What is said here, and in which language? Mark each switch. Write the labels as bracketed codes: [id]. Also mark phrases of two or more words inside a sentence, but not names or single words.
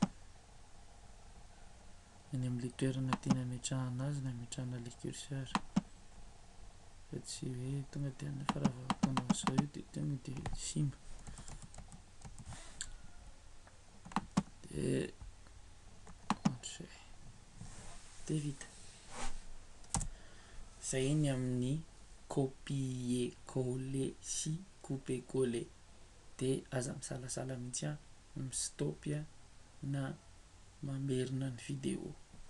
[mg] eny am'le toerana tiana ametrahana azy na ametrahana le curseur, fa tsy hoe tonga de fa raha vao ataonao zao io de tonga de simba, de ohatr'izay, de vita. Zay ny amin'ny [fr] copier coller [mg] sy [fr] couper coller, [mg] de aza misalasala mihitsy a, mistopy a na mamerina ny vidéo.